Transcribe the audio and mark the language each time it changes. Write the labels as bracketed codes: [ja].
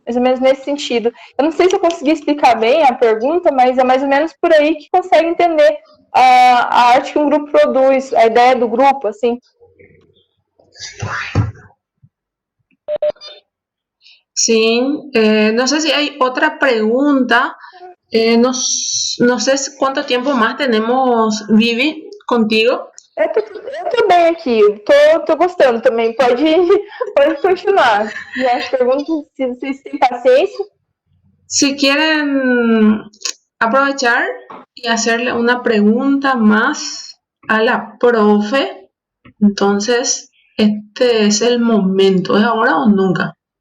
[pt] Mais ou menos nesse sentido. Eu não sei se eu consegui explicar bem a pergunta, mas é mais ou menos por aí que consegue entender a arte que um grupo produz, a ideia do grupo, assim. [es] Sim, no sé si hay otra pregunta. No sé cuánto tiempo más tenemos, Vivi, contigo. [pt] Eu tô bem aqui, tô gostando também, pode continuar. E as perguntas, se vocês têm paciência. [es] Si quieren aprovechar y hacerle una pregunta más a la profe, entonces este es el momento, ¿es ahora o nunca?